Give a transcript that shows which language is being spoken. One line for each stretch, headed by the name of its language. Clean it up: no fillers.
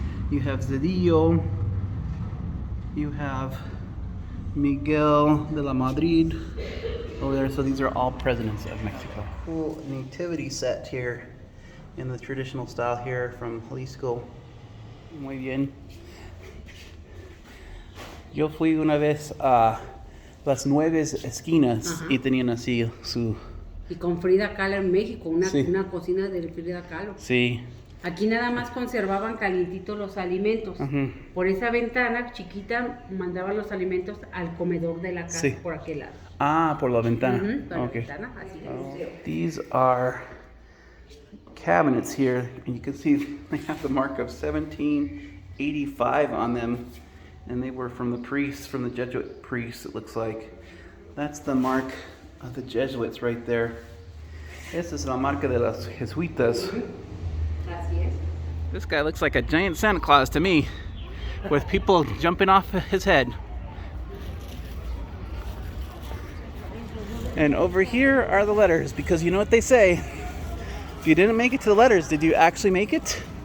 English: You have Zedillo. You have Miguel de la Madrid over there. So these are all presidents of Mexico. Cool nativity set here in the traditional style here from Jalisco.
Spanish: Muy bien. Yo fui una vez a las 9 esquinas y tenían así su... Y con Frida Kahlo en México, Sí. una cocina de Frida Kahlo. Sí. Aquí nada más conservaban calientitos los alimentos. Por esa ventana chiquita mandaban los alimentos al comedor de la casa, Sí. por aquel lado. Ah, por la ventana. Por la
English: Okay.
Spanish: ventana, así de museo.
English: These are cabinets here, and you can see they have the mark of 1785 on them, and they were from the priests, from the Jesuit priests, it looks like. That's the mark of the Jesuits right there.
Spanish: Esta es la marca de los jesuitas. Así es.
English: This guy looks like a giant Santa Claus to me, with people jumping off his head. And over here are the letters, because you know what they say, if you didn't make it to the letters, did you actually make it?